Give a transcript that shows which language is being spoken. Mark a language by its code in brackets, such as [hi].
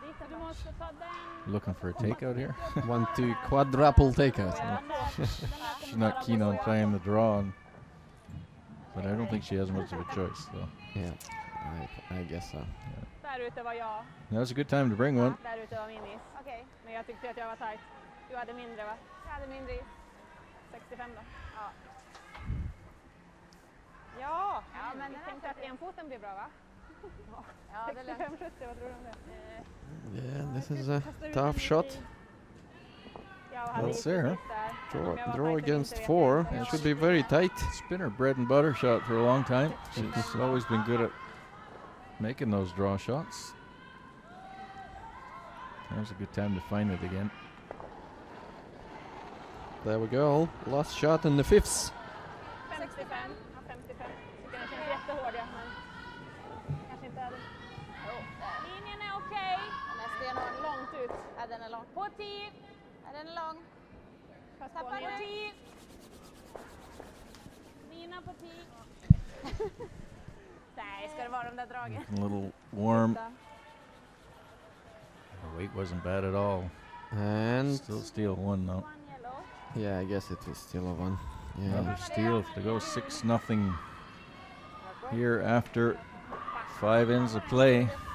[sv] Du måste ta den [en] Looking for a takeout here. 1-2 quadruple takeout. She's not keen on playing the draw, but I don't think she has much of a choice. So Yeah, I guess so. [sv] Där ute var jag. [en] that was a good time to bring one. [sv] Där ute var min is. Okej. Men jag tyckte att jag var tajt. Du hade mindre va? Jag hade mindre is. 65 då. Ja. Ja, men jag tänkte att enfoten blir bra va? Ja, det är 65-70, vad tror du om det? [en] Yeah, this is a tough shot. Well, it's there. Draw against 4. It should be very tight. It's been her bread and butter shot for a long time. She's always been good at making those draw shots. That was a good time to find it again. There we go. Last shot in the fifths. [sv] 55. Ja, 55. Tycker den känns jättehård ja, men kanske inte är det. Linjen är okej. Den är stenhård. Långt ut. Ja, den är lång. På 10. Ja, den är lång. Fast på 10. Nina på 10. Nej, ska det vara de där dragen? [en] A little warm. The weight wasn't bad at all. And Still steal one though. One yellow. yeah, I guess it was still a 1. Another Yeah. steal to go 6-0 here after 5 ends of play.